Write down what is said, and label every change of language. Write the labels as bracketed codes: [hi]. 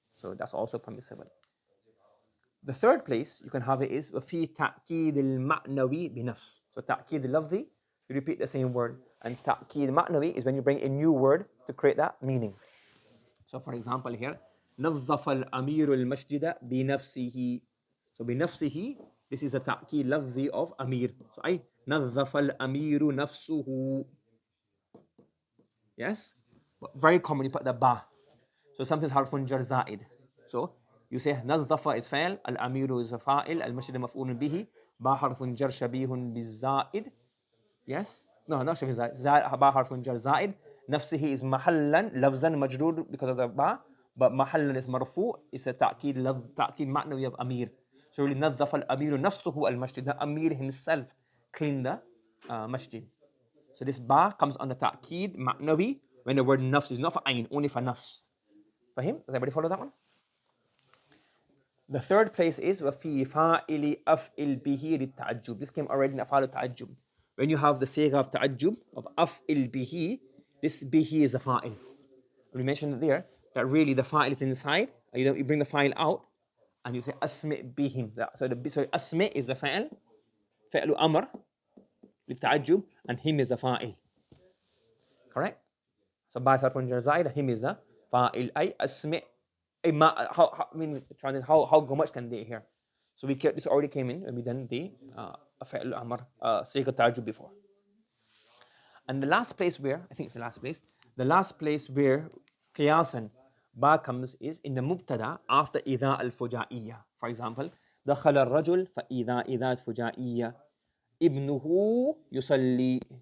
[en] So that's also permissible. The third place you can have it is [ar] وفي تأكيد المعنوي بنفس. [en] So تأكيد اللفظي, you repeat the same word, and تأكيد معنوي is when you bring a new word to create that meaning. So for example here, [ar] نظف الأمير المسجد بنفسه. [en] So بنفسه, this is a تأكيد لفظي of أمير. [ar] So أي نظف الأمير نفسه. [en] Yes? But very common you put the ba. [ar] So something's حرف جر زائد. So you say نظف is فعل, الأمير is فاعل, المسجد مفعول به, با حرف جر شبيه بالزائد. [en] Yes? [ar] No, not شبيه زائد. با حرف جر زائد. نفسه is محلا لفظا مجرور [en] because of the ba. [ar] But محلا is مرفوع, is a تأكيد تأكيد معنوي of أمير. So really نظف الأمير نفسه المسجد. [en] The Amir himself cleaned the masjid. So this ba comes on the ta'keed ma'nawi when the word nafs is not for ayn, only for nafs. Fahim? Does everybody follow that one? The third place is [ar] وَفِي فَاعِلِ أَفْئِلْ بِهِ لِلتَّعَجُّب. [en] This came already in أفعال التعجب. When you have the sigha of ta'ajjub, of أفْئِلْ بِهِ, this bihi is the fa'il. We mentioned it there, that really the fa'il is inside, and you bring the fa'il out, and you say أسمع بهم. So أسمع is the fa'il, فعل أمر, للتعجب, and him is the fa'il. Correct? So by harf zaida, him is the fa'il. Ay asmi. How I mean, how much can they hear? So this already came in when we done the fa'il amr sigat ta'ajjub before. And the last place where, I think it's the last place where qiyasan ba comes is in the mubtada after idha al-fujaiyya. For example, [ar] دخل الرجل فإذا إذا فجائية ابنه يصلي.